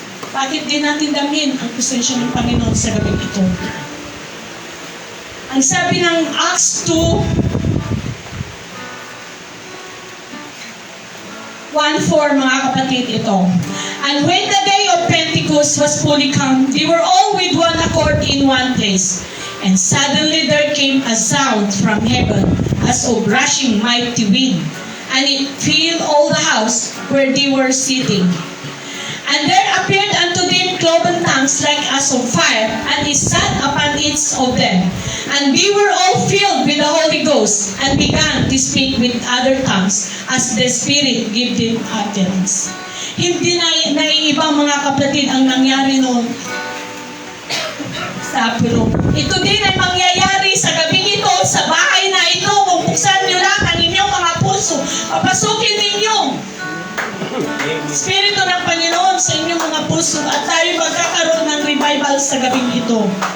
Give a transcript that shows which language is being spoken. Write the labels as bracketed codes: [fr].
[tl] Bakit din natin damhin ang presensya ng Panginoon sa gabing ito? Ang sabi ng Acts 2:1-4 mga kapatid ito. [en] And when the day of Pentecost was fully come, they were all with one accord in one place. And suddenly there came a sound from heaven as of rushing mighty wind, and it filled all the house where they were sitting. And there appeared unto them cloven tongues like as of fire, and it sat upon each of them. And they were all filled with the Holy Ghost, and began to speak with other tongues, as the Spirit gave them utterance. [tl] Hindi naiiba mga kapatid ang nangyari noon sa Apero. Ito din ay mangyayari sa gabing ito, sa bahay na ito, kung buksan nyo lang ang inyong mga puso, papasukin ninyo Espiritu ng Panginoon sa inyong mga puso at tayo magkakaroon ng revival sa gabing ito.